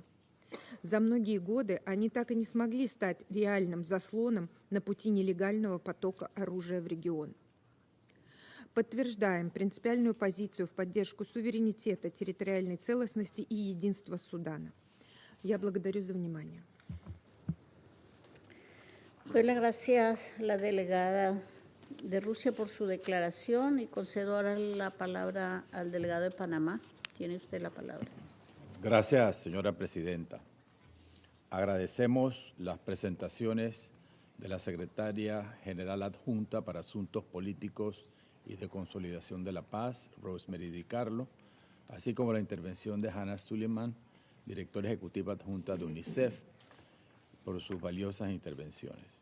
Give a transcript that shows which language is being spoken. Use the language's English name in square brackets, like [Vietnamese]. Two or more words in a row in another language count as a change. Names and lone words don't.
[Russian] За многие годы они так и не смогли стать реальным заслоном на пути нелегального потока оружия в регион. Подтверждаем принципиальную позицию в поддержку суверенитета, территориальной целостности и единства Судана. Я благодарю за внимание. [Spanish] Doy las gracias a la delegada de Rusia por su declaración y concedo ahora la palabra al delegado de Panamá. Tiene usted la palabra. Gracias, señora presidenta. Agradecemos las presentaciones de la secretaria general adjunta para Asuntos Políticos y de Consolidación de la Paz, Rosemary DiCarlo, así como la intervención de Hannah Suleiman, directora ejecutiva adjunta de UNICEF, por sus valiosas intervenciones.